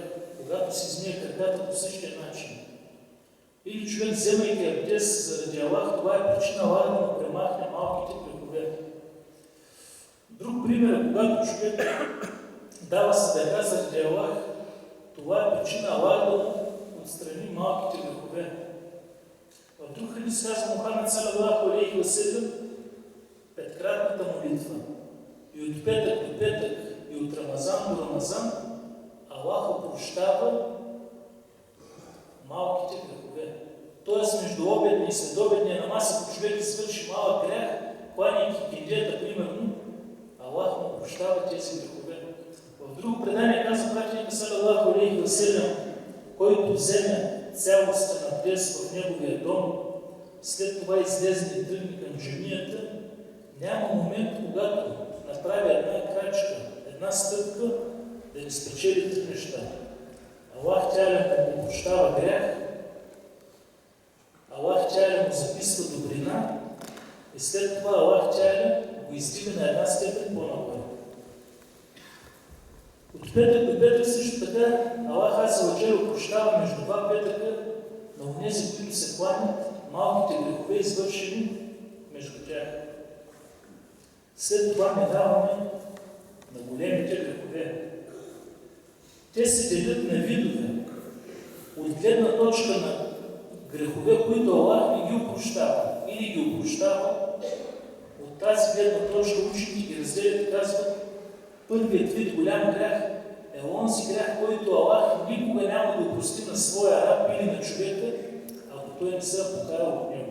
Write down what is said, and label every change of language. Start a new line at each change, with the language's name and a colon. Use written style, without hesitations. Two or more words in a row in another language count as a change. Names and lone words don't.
Bulgarian: Когато се измие краката, по същия начин. Или човек, вземайки абдест заради Аллах, това е причина Аллах да му премахне малките грехове. Друг пример е, когато човек дава садака заради Аллах, това е причина Аллах да му отстрани малките грехове. В друг хадис казва Мухамед
Arabic: صلى الله عليه وسلم:
Bulgarian: петкратната молитва и от петък до петък и от Рамазан до Рамазан Аллах опрощава малките грехове. Тоест между обедния и следобедния намаз, ако човек извърши малък грях, кланяйки киндията, примерно, Аллах му опрощава тези грехове. В друго предание казва пратеника
Arabic: صلى الله عليه وسلم:
Bulgarian: който вземе цялостен абдест в неговия дом, след това излезе и тръгне към джамията, няма момент, когато направи една крачка, една стъпка, да не спечели три неща.
Arabic: الله تعالى
Bulgarian: му прощава грях,
Arabic: الله تعالى
Bulgarian: му записва добрина и след това
Arabic: الله تعالى
Bulgarian: го издига на една степен по-напред. От петък до петък също така
Arabic: الله عز وجل
Bulgarian: прощава между два петъка на онези, които се кланят, малките грехове, извършени между тях. След това минаваме на големите грехове. Те се делят на видове. От гледна точка на грехове, които Аллах не ги опрощава или ги опрощава, от тази гледна точка учените ги разделят и казват: първият вид голям грях е онзи грях, който Аллах никога няма да опрости на своя раб или на човека, ако той не се е покаял от него.